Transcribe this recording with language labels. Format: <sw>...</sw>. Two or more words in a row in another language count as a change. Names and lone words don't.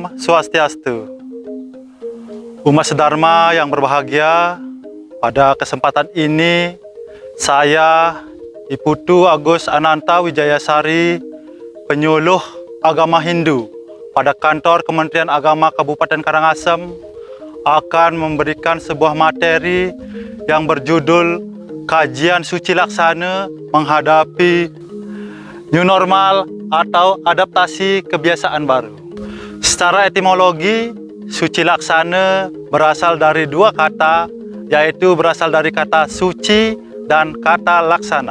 <id>Swastiastu. Umat sedharma yang berbahagia, pada kesempatan ini saya Iputu Agus Ananta Wijayasari, penyuluh agama Hindu pada kantor Kementerian Agama Kabupaten Karangasem, akan memberikan sebuah materi yang berjudul Kajian Suci Laksana Menghadapi</id> <en>New Normal</en> <id>atau Adaptasi Kebiasaan Baru. Secara etimologi, suci laksana berasal dari dua kata, yaitu berasal dari kata suci dan kata laksana.</id>